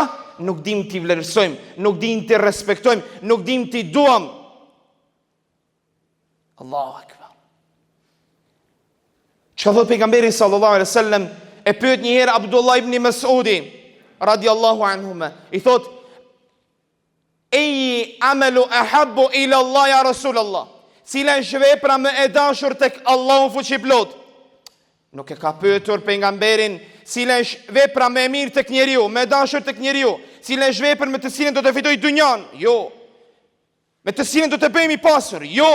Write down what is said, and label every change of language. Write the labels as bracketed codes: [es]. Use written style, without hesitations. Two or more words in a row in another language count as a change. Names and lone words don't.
[sq] Nuk dim t'i vlerësojmë, nuk dim t'i respektojmë, nuk dim t'i duam. Allahu akbar. Çka thot pejgamberi [ar] صلى الله عليه وسلم, [sq] e pyet një herë Abdullah ibn Mas'udi [ar] رضي الله عنهما, [sq] i thot: [ar] أي العمل أحب إلى الله يا رسول الله. [sq] Cila është vepra më e dashur tek Allahu fuqiplot? Nuk e ka pyetur pejgamberin cila është vepra më e mirë tek njeriu, më e dashur tek njeriu, cila është vepër me të cilën do të fitoj dynjan? Jo. Me të cilën do të bëhemi pasur? Jo.